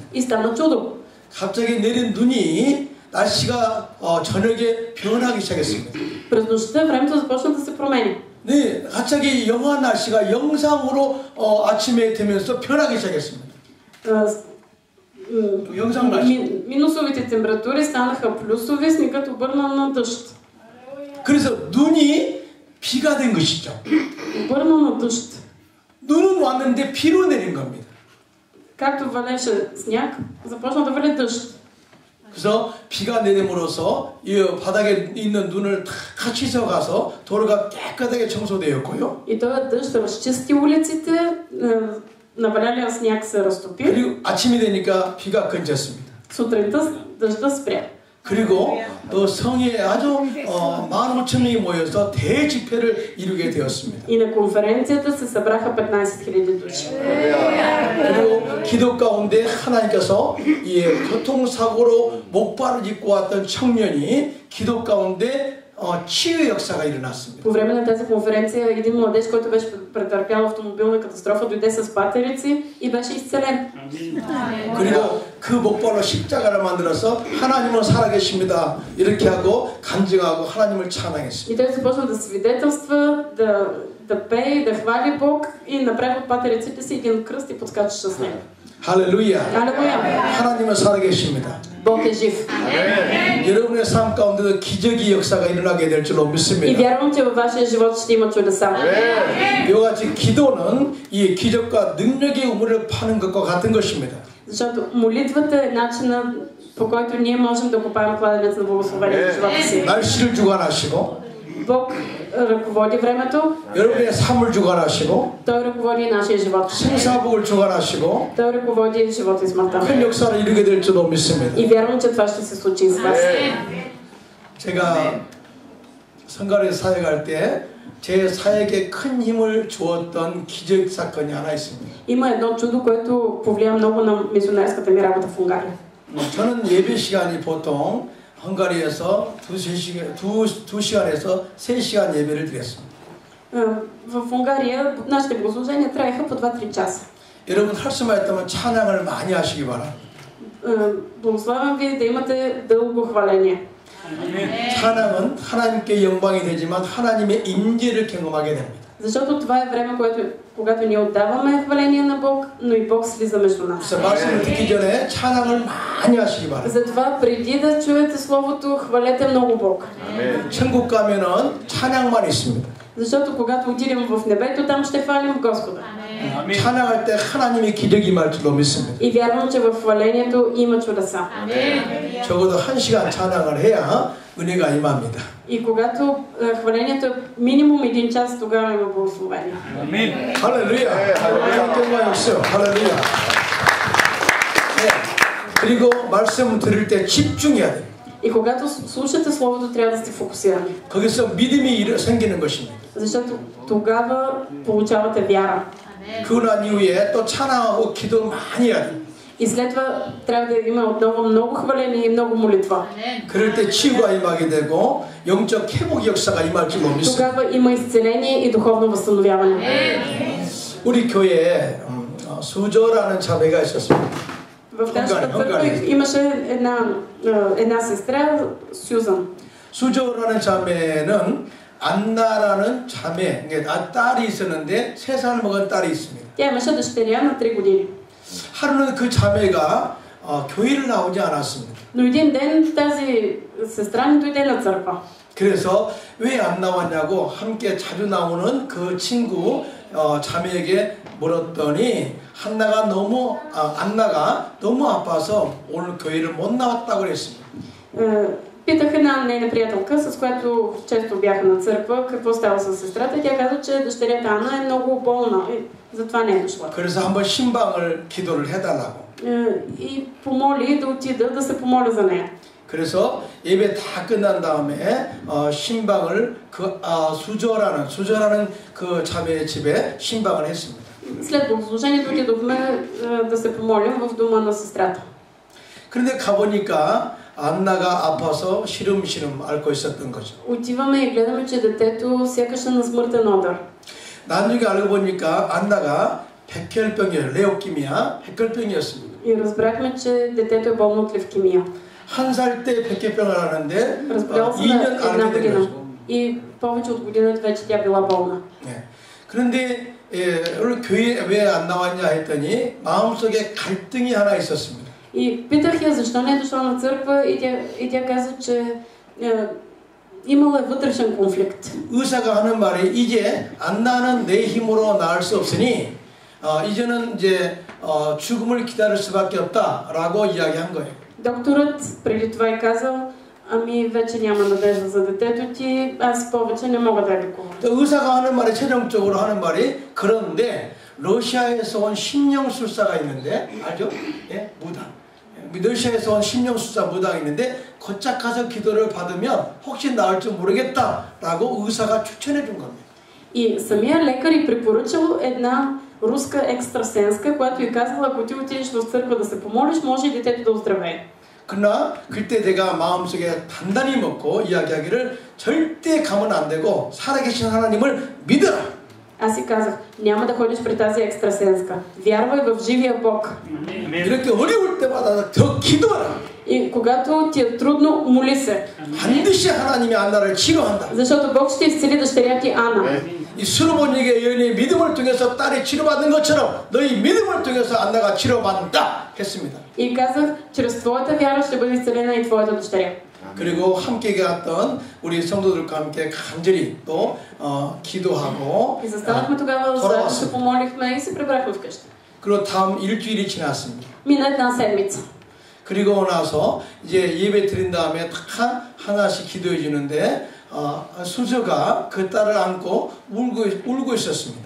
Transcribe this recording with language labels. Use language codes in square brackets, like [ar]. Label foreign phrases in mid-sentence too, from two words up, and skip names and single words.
[bg] И стана чудо. [ko] 갑자기 내린 눈이 날씨가 저녁에 변하기 시작했습니다. [bg] През нощта времето започна да се промени. [ko] 네, 갑자기 영하 날씨가 영상으로 아침에 되면서 변하기 시작했습니다. 영상 날씨. [bg] Минусовите температури станаха плюсови, снегът обърна на дъжд. [ko] 그래서 눈이 비가 된 것이죠. [bg] Обърна на дъжд. [ko] 눈은 왔는데 비로 내린 겁니다. [bg] Както валеше сняг, започна да вали дъжд. [ko] 그래서 비가 내림으로써 이 바닥에 있는 눈을 다 씻어가서 도로가 깨끗하게 청소되었고요. [bg] И този дъжд разчисти улиците, навалялия сняг се разтопи. [ko] 그리고 아침이 되니까 비가 그쳤습니다. [bg] Сутринта дъжда спря. [ko] 그리고 또 성에 아주 15,000명이 모여서 대집회를 이루게 되었습니다. [bg] И на конференцията се събраха 15 000 души. [ko] 그리고 기도 가운데 하나님께서 이 교통사고로 목발을 짚고 왔던 청년이 기도 가운데 치유의 역사가 일어났습니다. [bg] По време на тази конференция един младеж, който беше претърпял автомобилна катастрофа, дойде с патерици и беше изцелен. [ko] 그리고 그 목발로 십자가를 만들어서 하나님은 살아계십니다. 이렇게 하고 간증하고 하나님을 찬양했습니다. [bg] И той започна да свидетелства, да пее, да хвали Бог и направи от патериците си един кръст и подскачаше с него. [ko] 할렐루야. [bg] Алелуя. [ko] 하나님은 살아계십니다. [bg] Бог е жив. [ko] 여러분의 삶 가운데도 기적의 역사가 일어나게 될 줄로 [bg] И [ko] 믿습니다. [bg] вярвам, че във вашия живот ще има чудеса. [ko] 이와 같이 기도는 이 기적과 능력의 우물을 파는 것과 같은 것입니다. [bg] Защото молитвата е начинът, по който ние можем да копаем кладенец на благословение в живота си. [ko] 날씨를 주관하시고 [bg] Бог ръководи времето. [ko] 여러분의 삶을 주관하시고 [bg] Той ръководи нашия живот. [ko] 생사복을 주관하시고 [bg] Той ръководи живота и смъртта. [ko] 큰 역사를 이루게 될 줄로 믿습니다. [bg] И вярвам, че това ще се случи с вас. [ko] 제가 성가를 사역할 때 제 사역에 큰 힘을 주었던 기적 사건이 하나 있습니다. [bg] Има едно чудо, което повлия много на мисионерската ми работа в Унгария. [ko] 저는 예배 시간이 보통 헝가리에서 2시간에서 3시간 예배를 드렸습니다. [bg] В Унгария нашите богослужения траеха по 2-3 часа. [ko] 여러분 할 수만 있다면 찬양을 많이 하시기 바랍니다. [bg] Благославям ви да имате дълго хваление. [ko] 찬양은 하나님께 영광이 되지만 하나님의 임재를 경험하게 됩니다. [bg] Защото това е време, когато ние отдаваме хваление на Бог, но и Бог слиза между нас. [ko] 그래서 말씀을 듣기 전에 찬양을 많이 하시기 바랍니다. [bg] Затова преди да чуете Словото, хвалете много Бог. [ko] 천국 가면은 찬양만 있습니다. [bg] Защото когато отидем в небето, там ще хвалим Господа. [ko] 찬양할 때 하나님의 기적이 임할 줄로 믿습니다. [bg] И вярвам, че в хвалението има чудеса. [ko] 적어도 1시간 찬양을 해야 은혜가 임합니다. [bg] И когато хвалението е минимум 1 час, тогава има благословение. [ko] 할렐루야. 할렐루야. 없어요. 할렐루야. 네. 그리고 말씀을 들을 때 집중해야 돼요. [bg] И когато слушате Словото, трябва да сте фокусирани. [ko] 거기서 믿음이 생기는 것입니다. [bg] Защото тогава получавате вяра. [ko] 그러고 난 이후에 또 찬양하고 기도 많이 해야 돼요. [bg] И след това трябва да има отново много хваление и много молитва. [ko] 그럴 때 치유가 임하게 되고 영적 회복 역사가 임할 줄로 믿습니다. [bg] Тогава има изцеление и духовно възстановяване. [ko] 우리 교회에 수저라는 자매가 있었습니다. [bg] В нашата църква имаше една сестра, Сюзан. [ko] 수저라는 자매는 안나라는 자매, 딸이 있었는데 3살 먹은 딸이 있습니다. [bg] Тя имаше дъщеря на 3 години. [ko] 하루는 그 자매가 교회를 나오지 않았습니다. [bg] Но един ден тази сестра не дойде на църква. [ko] 그래서 왜 안 나왔냐고 함께 자주 나오는 그 친구 자매에게 물었더니 안나가 너무 아파서 오늘 교회를 못 나왔다고 그랬습니다. [bg] Питах една нейна приятелка, с която често бяха на църква, какво става с сестрата. Тя каза, че дъщерята Анна е много болна и затова не е дошла. [ko] 그래서 한번 신방을 기도를 해달라고. [bg] И помоли да отида да се помоля за нея. [ko] 그래서 예배 다 끝난 다음에 신방을 수저라는 그 자매의 집에 신방을 했습니다. [bg] След богослужението отидохме да се помолим в дома на сестрата. [ko] 그런데 가보니까 안나가 아파서 시름시름 앓고 있었던 거죠. [bg] Отиваме и гледаме, че детето сякаш е на смъртен одър. [ko] 나중에 알고 보니까 안나가 레오키미아 백혈병이었습니다. [bg] И разбрахме, че детето е болно от левкемия. [ko] 1살 때 백혈병을 앓았는데 [bg] Разбрал се [ko] 2년 [bg] на една [ko] 앓게 된 [bg] година. [ko] 거죠. [bg] И повече от година вече тя била болна. [ko] 네. 그런데 오늘 교회에 왜 안 나왔냐 했더니 마음속에 갈등이 하나 있었습니다. [bg] И питах я защо не е дошла на църква и тя каза, че имала вътрешен конфликт. [ko] 의사가 하는 말이 이제 안나는 내 힘으로 나을 수 없으니 이제는 이제 죽음을 기다릴 수밖에 없다라고 이야기한 거예요. [bg] Докторът преди това е казал, ами вече няма надежда за детето ти, аз повече не мога да лекувам. [ko] 또 의사가 하는 말이 최종적으로 하는 말이 그런데 러시아에서 온 심령술사가 있는데 알죠? 예, 무당. 러시아에서 온 심령술사 무당이 있는데 거짝 가서 기도를 받으면 혹시 나을지 모르겠다라고 의사가 추천해 준 겁니다. [bg] И самия лекар й препоръчал една руска екстрасенска, която й казала, ако ти отидеш в църква да се помолиш, може и детето да оздравее. [ko] 그러나 그때 내가 마음속에 단단히 먹고 이야기하기를 절대 가면 안 되고 살아계신 하나님을 믿어라. [bg] Аз си казах, няма да ходиш при тази екстрасенска. Вярвай в живия Бог. [ko] 이렇게 어려울 때마다 더 기도하라. [bg] И когато ти е трудно, моли се. [ko] 반드시 하나님이 안나를 치료한다. [bg] Защото Бог ще изцели дъщеря ти Ана. [ko] 이 수르본에게 여인의 믿음을 통해서 딸이 치료받는 것처럼 너희 믿음을 통해서 안나가 치료받는다 했습니다. [bg] И казах, чрез твоята вяра ще бъде изцелена и твоята дъщеря. [ko] 그리고 함께 갔던 우리 성도들과 함께 간절히 또 기도하고 [bg] И застанахме тогава, заедно се помолихме и се прибрахме вкъщи. [ko] 그리고 다음 일주일이 지났습니다. [bg] Мина една седмица. [ko] 그리고 나서 이제 예배 드린 다음에 다 하나씩 기도해 주는데 수저가 그 딸을 안고 울고 있었습니다.